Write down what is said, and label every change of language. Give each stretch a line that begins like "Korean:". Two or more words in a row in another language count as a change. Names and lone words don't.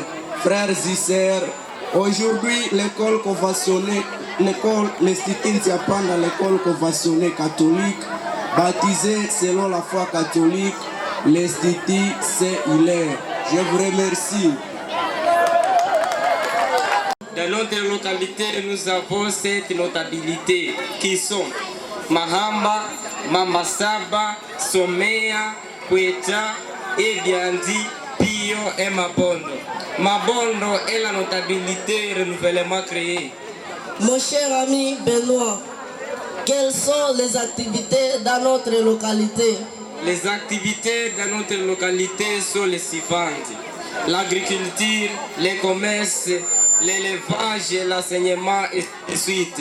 French: Frères et sœurs, aujourd'hui, l'école conventionnelle, l'Institut Nsiapang, l'école conventionnelle catholique, baptisée selon la foi catholique, l'Institut Saint Hilaire. Je vous remercie. Dans notre localité, nous avons cette notabilité qui sont Mahamba, Mambasaba, Somea, Kweta, Ediandi, Pio et Mabondo. Mabondo est la notabilité renouvellement créée. Mon cher ami Benoît, quelles sont les activités dans notre localité? Les activités dans notre localité sont les suivantes: l'agriculture, les commerces, l'élevage, l'enseignement et suite.